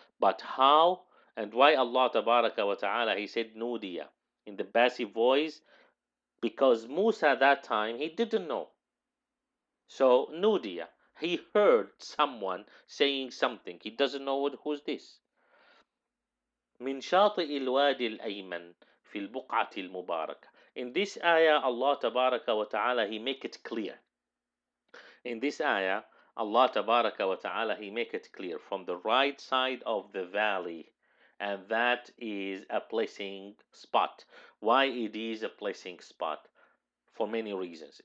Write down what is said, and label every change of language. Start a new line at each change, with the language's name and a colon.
English: But how and why Allah Tabaraka wa Ta'ala, he said Nudiya in the passive voice? Because Musa at that time, he didn't know. So Nudiya, he heard someone saying something. He doesn't know who's this.
Arabic: من شاطئ الوادي الأيمن في البقعة المباركة.
English: In this ayah, Allah Tabaraka wa Ta'ala, he make it clear. In this ayah, Allah Tabaraka wa Ta'ala, He make it clear from the right side of the valley, and that is a blessing spot. Why it is a blessing spot? For many reasons.